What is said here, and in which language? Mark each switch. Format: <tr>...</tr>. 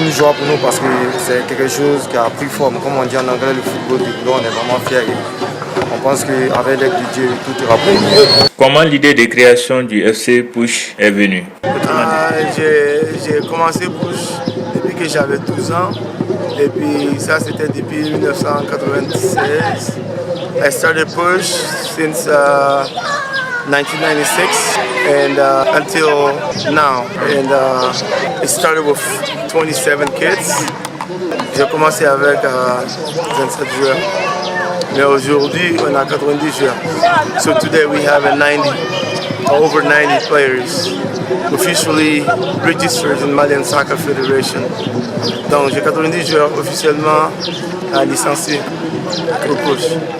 <fr>Une joie pour nous parce que c'est quelque chose qui a pris forme. Comme on dit en anglais, le football du boulot, on est vraiment fiers. On pense qu'avec l'aide de Dieu, tout ira bien. Comment l'idée de création du FC Push est venue? J'ai commencé Push depuis que j'avais 12 ans. Et puis ça, c'était depuis 1996.</fr> <en>I started Push since 1996 and until now. And it started with 27 kids.</en> <fr>J'ai commencé avec 27 joueurs. Mais aujourd'hui, on a 90 joueurs.</fr> <en>So today we have over 90 players officially registered in Malian Soccer Federation.</en> <fr>Donc j'ai 90 joueurs officiellement licenciés au Push.</fr>